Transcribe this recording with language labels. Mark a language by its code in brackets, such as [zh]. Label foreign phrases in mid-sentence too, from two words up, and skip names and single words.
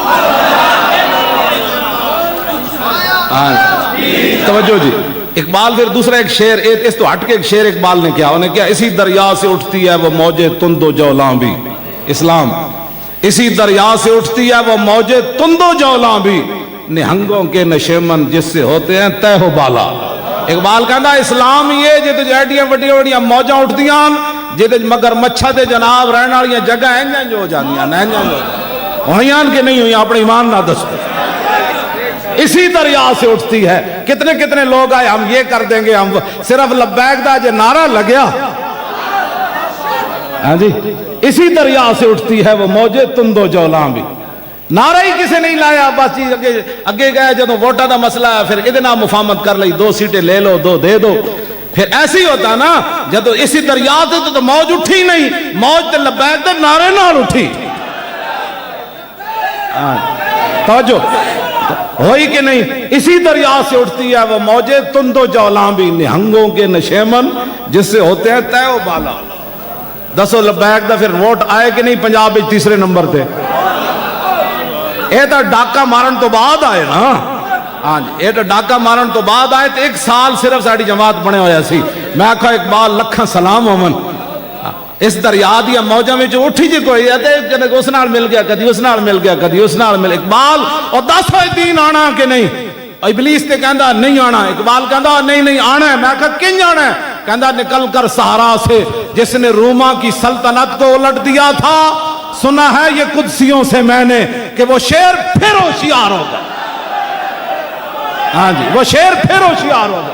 [ur] توجہ جی، اقبال پھر دوسرا ایک شعر، اس تو ہٹ کے ایک شعر اقبال نے کیا، انہیں کیا اسی دریا سے اٹھتی ہے وہ موجے تند و جولاں بھی، اسلام اسی دریا سے اٹھتی ہے وہ موجے تند و جولاں بھی، نہنگوں کے نشیمن جس سے ہوتے ہیں تہ و بالا۔ [pa] اقبال کہتا اسلام یہ جے تو ایڈیاں وڈیاں وڈیاں موجاں اٹھدیاں جے مگر مچھا دے جناب رہن والیاں جگہ ہیں جو ہو جاندیاں ہوئیاں کہ نہیں ہوئیاں، اپنے ایمان نہ دسو، [ur] اسی دریا سے اٹھتی ہے۔ کتنے کتنے لوگ آئے ہم یہ کر دیں گے، ہم صرف [pa] لبیک دا جے نعرہ لگیا، [ur] ہاں جی اسی دریا سے اٹھتی ہے وہ موجے تند و جولاں بھی، [pa] نعرہ ہی کسی نہیں لایا، بس اگے گئے جدوں ووٹاں دا مسئلہ ہے پھر ادھے نام مفاہمت کر لئی، 2 سیٹیں لے لو 2 دے دو، [ur] پھر ایسے ہی ہوتا نا [pa] جدوں [ur] اسی دریا سے [pa] تو موج اٹھی نہیں، موج تے لبیک دے نعرے نال اٹھی۔ [ur] توجہ ہوئی کہ نہیں، اسی دریا سے اٹھتی ہے وہ موجے تند و جولاں بھی، نہنگوں کے نشیمن جس سے ہوتے ہیں تہ و بالا۔ [pa] دسو لبیک دا پھر ووٹ آئے کہ نہیں پنجاب وچ تیسرے نمبر تے؟ اے تو ڈاکہ مارن تو بعد آئے نا، ہاں جی اے تو ڈاکہ مارن تو بعد آئے، تو 1 سال صرف ساڑی جماعت بنے ہویا سی۔ میں آکھا اقبال لکھاں سلام ہومن، [ur] اس دریا دیا موجہ میں [pa] جو اٹھی جی کوئی ہے اس نال مل گیا، کدی اس نال مل گیا، کدی اس نال مل، اقبال اور 10 دین آنا کہ نہیں؟ ابلیس تے کہندا نہیں آنا، اقبال کہندا نہیں آنا ہے، میں کہا کنج آنا ہے؟ [ur] کہندا نکل کر صحرا سے جس نے روما کی سلطنت کو الٹ دیا تھا، سنا ہے یہ قدسیوں سے میں نے کہ وہ شیر پھر ہوشیار ہوگا۔ ہاں جی، وہ شیر پھر ہوشیار ہوگا۔